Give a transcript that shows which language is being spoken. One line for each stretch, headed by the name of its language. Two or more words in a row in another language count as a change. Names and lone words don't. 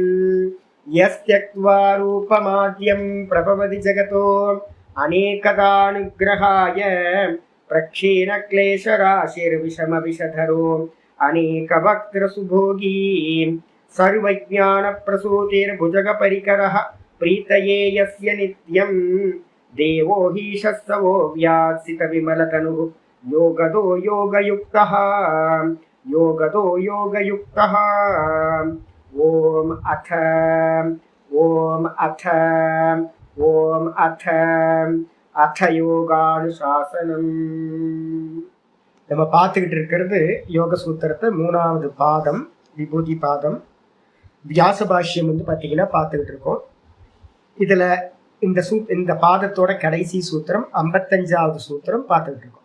Sanskrit: यस्त्यक्त्वा रूपमाद्यं प्रभवति जगतो अनेकदानुग्रहाय प्रक्षीणक्लेशराशिर्विषमविषधरो अनेकवक्त्रसुभोगी सर्वज्ञानप्रसूतिर्भुजगपरिकरः प्रीतये यस्य नित्यं देवो हि शस्तवो व्यात्सितविमलतनुः योगदो योगयुक्तः योगदो योगयुक्तः। ओम अथ योगानुशासनम्.
Tamil: நம்ம பார்த்துக்கிட்டு இருக்கிறது யோக சூத்திரத்தை 3வது பாதம் விபூதி பாதம். வியாச பாஷ்யம் பார்த்தீங்கன்னா பார்த்துக்கிட்டு இருக்கோம். இதுல இந்த பாதத்தோட கடைசி சூத்திரம் 55வது சூத்திரம் பார்த்துக்கிட்டு இருக்கோம்.